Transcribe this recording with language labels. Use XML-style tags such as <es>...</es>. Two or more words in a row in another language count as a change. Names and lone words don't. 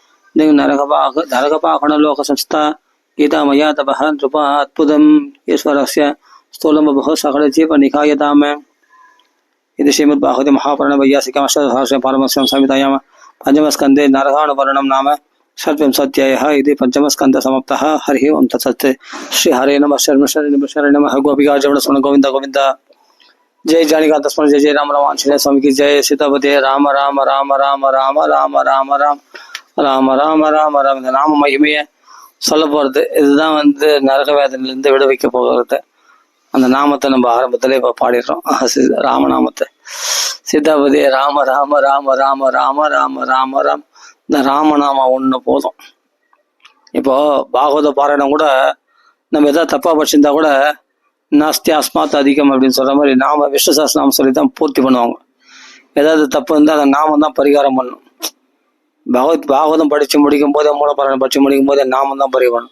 <sa>नरकपाखणलोक संस्था गीता मया तपः नृप अद्भुतम् ईश्वरस्य स्थूलं बहु सकल जीव निकायताम् इति श्रीमद्भागवते महापुराणे वैयासिकमष्टसहस्रे पारमस्यां संहितायां पंचमस्कन्धे नरकानुवर्णनं नाम षड्विंशत्ययः इति पंचमस्कन्ध समाप्तः। हरिः ओं तत्सत्। श्री हरे नमः शरण नमः। गोपिका जवनस्मरण गोविंद गोविंद। जय जानिकांत स्मरण जय जय राम राम आंजनेय स्वामी की जय। सीतापति राम राम राम राम राम राम राम राम राम राम राम राम.</sa> <ta>இந்த நாம மகிமையை சொல்ல போகிறது இதுதான் நரக வேதனையிலிருந்து விடுவிக்க போகிறது. அந்த நாமத்தை நம்ம ஆரம்பத்தில் இப்போ பாடிடுறோம்.</ta> <sa>ராமநாமத்தை सीतापति राम राम राम राम राम राम राम राम्.</sa> <ta>இந்த ராமநாமம் ஒன்று போதும். இப்போ பாகவத பாராயணம் கூட நம்ம எதாவது தப்பா படிச்சிருந்தா கூட</ta> <sa>नास्ति अस्मात् अधिकम्</sa> <ta>அப்படின்னு சொல்ற மாதிரி நாம விஷ்ணு சஹஸ்ரநாமம் சொல்லி தான் பூர்த்தி பண்ணுவாங்க. ஏதாவது தப்பு இருந்தால் அந்த நாமம் தான் பரிகாரம் பண்ணும். பாகவதம் படிச்சு முடிக்கும் போதே மூலபாராயணம் படிச்சு முடிக்கும் போதே நாமம் தான் பரிகாரம்.</ta>